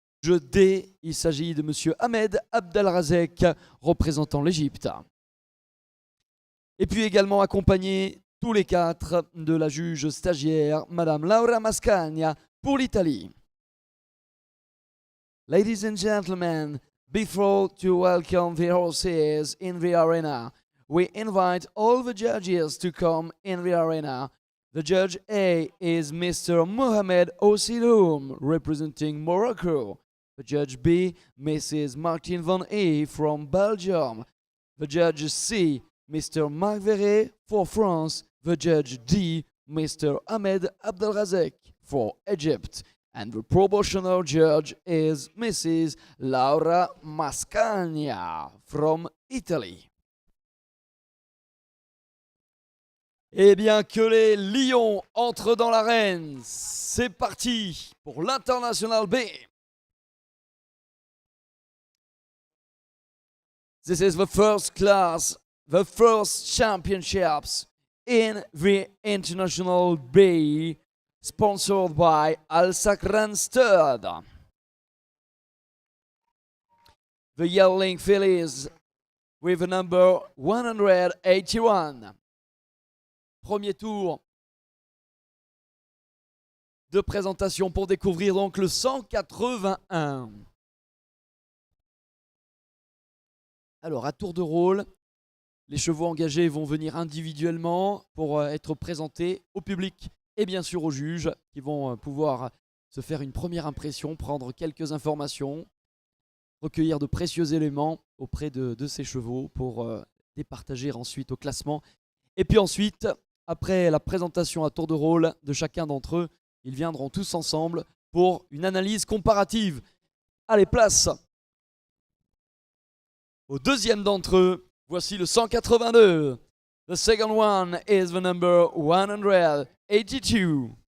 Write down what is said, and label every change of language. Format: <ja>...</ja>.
<fr>juge D, il s'agit de monsieur Ahmed Abdelrazek, représentant l'Égypte. Et puis également accompagné tous les quatre de la juge stagiaire, madame Laura Mascagna, pour l'Italie.</fr> <en>Ladies and gentlemen, before to welcome the horses in the arena, we invite all the judges to come in the arena. The judge A is Mr. Mohamed Osiloum, representing Morocco. The judge B, Mrs. Martine Van E from Belgium. The judge C, Mr. Marc Verret for France. The judge D, Mr. Ahmed Abdelrazek for Egypt. And the promotional judge is Mrs. Laura Mascagna from Italy.</en> <fr>Eh bien, que les lions entrent dans l'arène. C'est parti pour l'International B.</fr> <en>This is the first class, the first championships in the International B, sponsored by Al Sakran Stud. The yearling fillies with the number 181.</en> <fr>Premier tour de présentation pour découvrir donc le 181. Alors à tour de rôle, les chevaux engagés vont venir individuellement pour être présentés au public et bien sûr aux juges qui vont pouvoir se faire une première impression, prendre quelques informations, recueillir de précieux éléments auprès de ces chevaux pour les partager ensuite au classement. Et puis ensuite, après la présentation à tour de rôle de chacun d'entre eux, ils viendront tous ensemble pour une analyse comparative. Allez, place au deuxième d'entre eux. Voici le 182.</fr> <en>The second one is the number 182.</en>